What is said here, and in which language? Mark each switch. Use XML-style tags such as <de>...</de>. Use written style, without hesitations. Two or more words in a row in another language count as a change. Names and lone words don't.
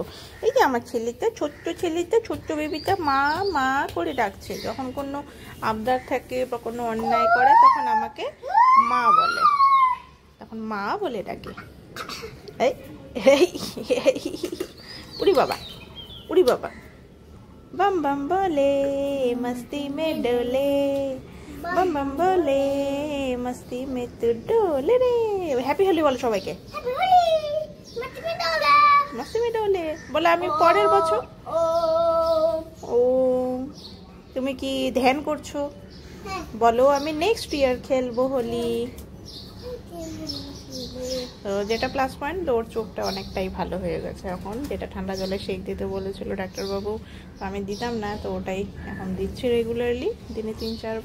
<bn>এই যে আমার ছোট্ট বেবিটা মা মা করে ডাকছে। যখন কোনো আবদার থাকে বা কোনো অন্যায় করে তখন আমাকে মা বলে, তখন মা বলে ডাকে। এই উড়ি বাবা</bn> <hi>बम बम बोले मस्ती में डोले, बम बम बोले मस्ती में तू डोले रे।</hi> <en>Happy Holi</en> <bn>বলো সবাইকে।</bn> <hi>मस्ती में डोले</hi> <bn>বলে আমি পরের বছর। ও তুমি কি ধ্যান করছো? বলো আমি</bn> <en>next year</en> <bn>খেলবো হোলি। তো যেটা</bn> <en>plus point,</en> <bn>ওর চোখটা অনেকটাই ভালো হয়ে গেছে এখন। যেটা ঠান্ডা জলে শেক দিতে বলেছিল ডাক্তারবাবু, তো আমি দিতাম না, তো ওটাই এখন দিচ্ছি রেগুলারলি, দিনে 3-4 বার।</bn>